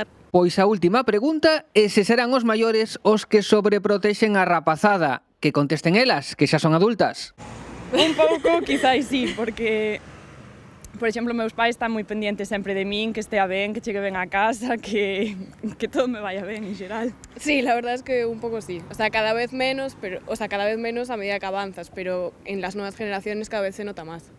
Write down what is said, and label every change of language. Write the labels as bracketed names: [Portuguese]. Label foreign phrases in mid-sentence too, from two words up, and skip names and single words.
[Galician] Pois a última pregunta é se serán os maiores os que sobreprotexen a rapazada. Que contesten elas, que xa son adultas. Un pouco, quizáis sí, porque, por exemplo, meus pais están moi pendientes sempre de min, que estea ben, que chegue ben a casa, que todo me vaya ben en xeral. [Spanish] Sí, la verdad es que un poco sí. O sea, cada vez menos a medida que avanzas, pero en las nuevas generaciones cada vez se nota más.